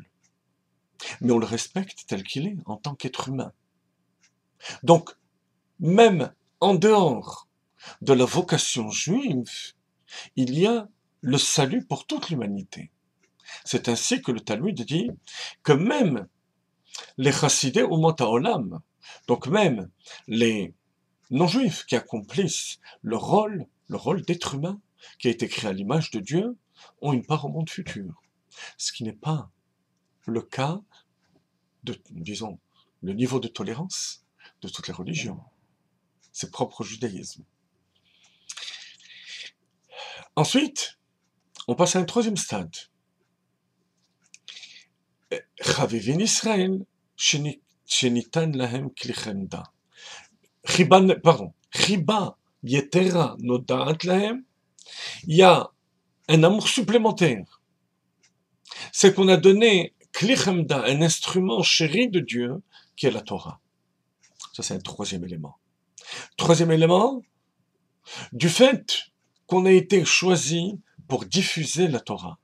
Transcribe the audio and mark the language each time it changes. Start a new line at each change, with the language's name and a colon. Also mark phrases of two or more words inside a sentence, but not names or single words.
French: Mais on le respecte tel qu'il est en tant qu'être humain. Donc, même en dehors de la vocation juive, il y a le salut pour toute l'humanité. C'est ainsi que le Talmud dit que même les
Hebrew: חסידי אומות העולם,
French: donc même les non-juifs qui accomplissent le rôle d'être humain, qui a été créé à l'image de Dieu, ont une part au monde futur. Ce qui n'est pas le cas de, disons, le niveau de tolérance de toutes les religions. C'est propre au judaïsme. Ensuite, on passe à un troisième stade.
Hebrew: חביבין ישראל שניתן להם כלי חמדה. חיבה יתירה נודעת להם.
French: Il y a un amour supplémentaire. C'est qu'on a donné
Hebrew: כלי חמדה,
French: un instrument chéri de Dieu, qui est la Torah. Ça, c'est un troisième élément. Troisième élément, du fait qu'on a été choisi pour diffuser la Torah.